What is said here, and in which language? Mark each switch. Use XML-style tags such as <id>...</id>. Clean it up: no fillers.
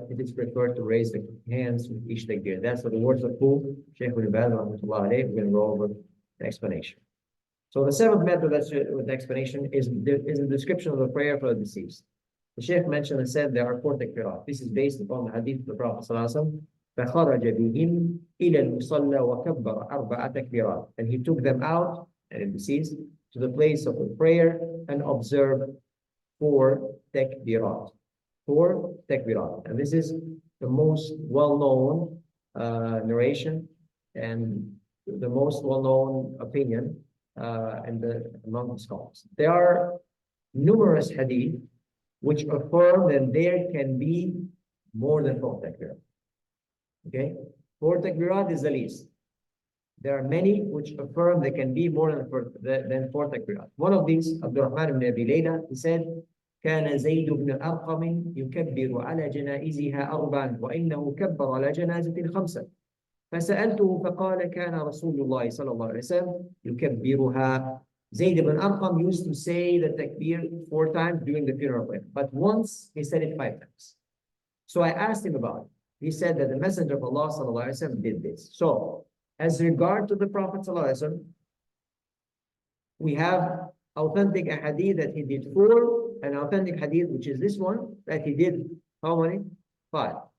<en>It is preferred to raise the hands with each takbir. That's what the words of who? Shaykh al-Albani rahmatullah alayhi. We're going to go over the explanation. So the 7th method that's with the explanation is the description of the prayer for the deceased. The Shaykh mentioned and said there are 4 takbirat. This is based upon the hadith of the Prophet ﷺ.</en> <ar>فَخَرَجَ بِهِمْ إِلَى الْمُصَلَّى وَكَبَّرَ أَرْبَعَ تَكْبِيرَات.</ar> <en>And he took them out, and the deceased, to the place of the prayer and observed 4 takbirat. 4 takbirat. And this is the most well-known narration and the most well-known opinion among the scholars. There are numerous hadith which affirm that there can be more than 4 takbirat. Okay, 4 takbirat is the least. There are many which affirm there can be more than 4 takbirat. One of these, Abdurrahman ibn Abi Layla, he said,</en> <ar>كان زيد بن أرقم يكبر على جنائزها 4 وإنه كبر على جنازة 5 فسألته فقال كان رسول الله صلى الله عليه وسلم يكبرها.</ar> <en>Zayd ibn Arqam used to say the takbir 4 times during the funeral prayer, but once he said it 5 times. So I asked him about it. He said that the Messenger of Allah sallallahu alaihi wasallam did this. So, as regard to the Prophet sallallahu alaihi wasallam, we have authentic hadith that he did 4, and authentic hadith, which is this one, that he did how many? 5.</en>